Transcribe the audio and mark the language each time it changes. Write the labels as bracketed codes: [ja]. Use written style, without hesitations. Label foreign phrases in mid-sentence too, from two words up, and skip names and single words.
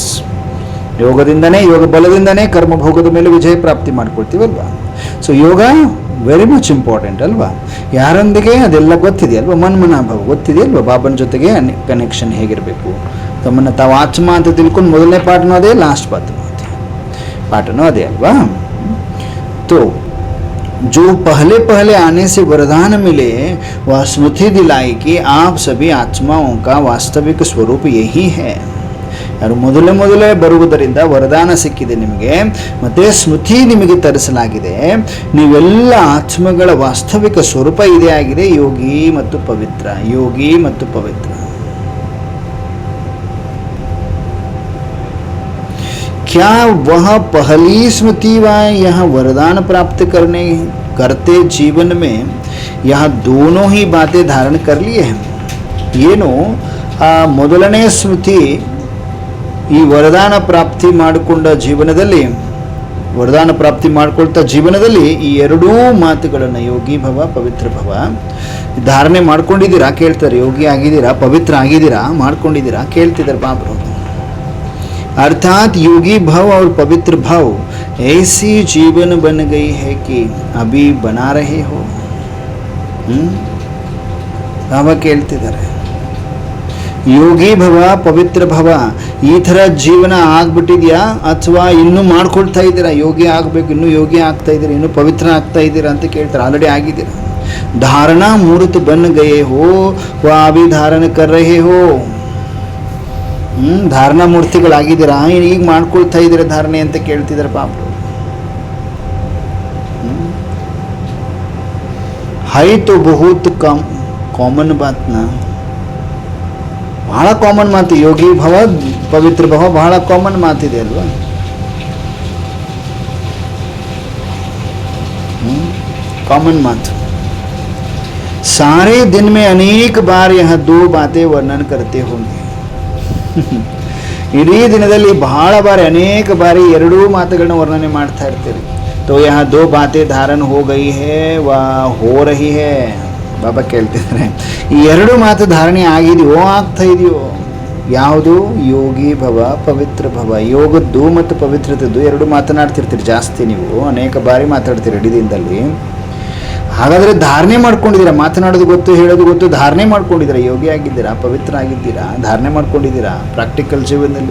[kn] ಯೋಗದಿಂದನೇ, ಯೋಗ ಬಲದಿಂದನೇ ಕರ್ಮಭೋಗದ ಮೇಲೆ ವಿಜಯ ಪ್ರಾಪ್ತಿ ಮಾಡ್ಕೊಳ್ತೀವಲ್ವಾ. [en] so yoga very much important ಅಲ್ವಾ. [kn] ಯಾರೊಂದಿಗೆ ಅದೆಲ್ಲ ಗೊತ್ತಿದೆಯಲ್ವ, ಮನ್ಮನಾಭಾವ ಗೊತ್ತಿದೆಯಲ್ವ. ಬಾಬನ ಜೊತೆಗೆ ಕನೆಕ್ಷನ್ ಹೇಗಿರಬೇಕು, ತಮ್ಮನ್ನು ತಾವು ಆತ್ಮ ಅಂತ ತಿಳ್ಕೊಂಡು ಮೊದಲನೇ ಪಾಠನೂ ಅದೇ, ಲಾಸ್ಟ್ ಪಾಠನೂ ಅದೇ ಅಲ್ವಾ. [hi] तो जो पहले आने से वरदान मिले वह स्मृति दिलाई कि आप सभी आत्माओं का वास्तविक स्वरूप यही है. [kn] ಯಾರು ಮೊದಲೇ ಬರುವುದರಿಂದ ವರದಾನ ಸಿಕ್ಕಿದೆ ನಿಮಗೆ, ಮತ್ತೆ ಸ್ಮೃತಿ ನಿಮಗೆ ತರಿಸಲಾಗಿದೆ. ನೀವೆಲ್ಲ ಆತ್ಮಗಳ ವಾಸ್ತವಿಕ ಸ್ವರೂಪ ಇದೇ ಆಗಿದೆ, ಯೋಗಿ ಮತ್ತು ಪವಿತ್ರ. ಯೋಗಿ ಮತ್ತು ಪವಿತ್ರ. [hi] क्या वह पहली स्मृति व यह वरदान प्राप्त करते जीवन में यह दोनों ही बातें धारण कर लिए हैं. [kn] ಏನು ಆ ಮೊದಲನೇ ಸ್ಮೃತಿ ಈ ವರದಾನ ಪ್ರಾಪ್ತಿ ಮಾಡಿಕೊಂಡ ಜೀವನದಲ್ಲಿ, ವರದಾನ ಪ್ರಾಪ್ತಿ ಮಾಡಿಕೊಳ್ತಾ ಜೀವನದಲ್ಲಿ ಈ 2 ಮಾತುಗಳನ್ನು ಯೋಗಿ ಭವ ಪವಿತ್ರ ಭವ ಧಾರಣೆ ಮಾಡ್ಕೊಂಡಿದ್ದೀರಾ, ಕೇಳ್ತಾರೆ. ಯೋಗಿ ಆಗಿದ್ದೀರಾ, ಪವಿತ್ರ ಆಗಿದ್ದೀರಾ, ಮಾಡ್ಕೊಂಡಿದ್ದೀರಾ, ಕೇಳ್ತಿದ್ದಾರೆ ಬಾಬ್ರು. [hi] अर्थात योगी भाव और पवित्र भाव ऐसी जीवन बन गई है कि अभी बना रहे हो. [kn] ಬಾಬಾ ಕೇಳ್ತಿದ್ದಾರೆ, ಯೋಗಿ ಭವ ಪವಿತ್ರ ಭವ ಈ ಥರ ಜೀವನ ಆಗ್ಬಿಟ್ಟಿದ್ಯಾ ಅಥವಾ ಇನ್ನೂ ಮಾಡ್ಕೊಳ್ತಾ ಇದ್ದೀರಾ? ಯೋಗಿ ಆಗಬೇಕು, ಇನ್ನೂ ಯೋಗಿ ಆಗ್ತಾ ಇದ್ದೀರಾ, ಇನ್ನೂ ಪವಿತ್ರ ಆಗ್ತಾ ಇದ್ದೀರಾ ಅಂತ ಕೇಳ್ತಾರೆ. ಆಲ್ರೆಡಿ ಆಗಿದ್ದೀರಾ. [hi] धारणा मूर्त बन गए हो व अभी धारण कर रहे हो. [kn] ಧಾರಣಾ ಮೂರ್ತಿಗಳಾಗಿದ್ದೀರಾ, ಈಗ ಮಾಡ್ಕೊಳ್ತಾ ಇದ್ದೀರಾ ಧಾರಣೆ ಅಂತ ಕೇಳ್ತಿದ್ದಾರೆ ಪಾಪ. [hi] है तो बहुत कम कॉमन बात ना. [kn] ಬಹಳ ಕಾಮನ್ ಮಾತು, ಯೋಗಿ ಭವ ಪವಿತ್ರ ಭವ ಬಹಳ ಕಾಮನ್ ಮಾತಿದೆ ಅಲ್ವಾ. [hi] कॉमन बात। सारे दिन में अनेक बार यह दो बातें वर्णन करते होंगे [kn] ಇಡೀ ದಿನದಲ್ಲಿ ಬಹಳ ಬಾರಿ ಅನೇಕ ಬಾರಿ ಎರಡೂ ಮಾತುಗಳನ್ನ ವರ್ಣನೆ ಮಾಡ್ತಾ ಇರ್ತೀರಿ. [hi] तो यहाँ दो बातें धारण हो गई है व हो रही है. [kn] ಬಾಬಾ ಕೇಳ್ತಿದ್ದಾರೆ, ಈ ಎರಡು ಮಾತು ಧಾರಣೆ ಆಗಿದೆಯೋ ಆಗ್ತಾ ಇದೆಯೋ? ಯಾವುದು? ಯೋಗಿ ಭವ ಪವಿತ್ರ ಭವ. ಯೋಗದ್ದು ಮತ್ತು ಪವಿತ್ರತದ್ದು ಎರಡು ಮಾತನಾಡ್ತಿರ್ತೀರಿ ಜಾಸ್ತಿ, ನೀವು ಅನೇಕ ಬಾರಿ ಮಾತಾಡ್ತೀರಿ ಇಡೀ ದಿನದಲ್ಲಿ. ಹಾಗಾದರೆ ಧಾರಣೆ ಮಾಡ್ಕೊಂಡಿದ್ದೀರಾ, ಮಾತನಾಡೋದು ಗೊತ್ತು, ಹೇಳೋದು ಗೊತ್ತು, ಧಾರಣೆ ಮಾಡ್ಕೊಂಡಿದ್ದೀರಾ, ಯೋಗಿ ಆಗಿದ್ದೀರಾ, ಪವಿತ್ರ ಆಗಿದ್ದೀರಾ, ಧಾರಣೆ ಮಾಡ್ಕೊಂಡಿದ್ದೀರಾ ಪ್ರಾಕ್ಟಿಕಲ್ ಜೀವನದಲ್ಲಿ.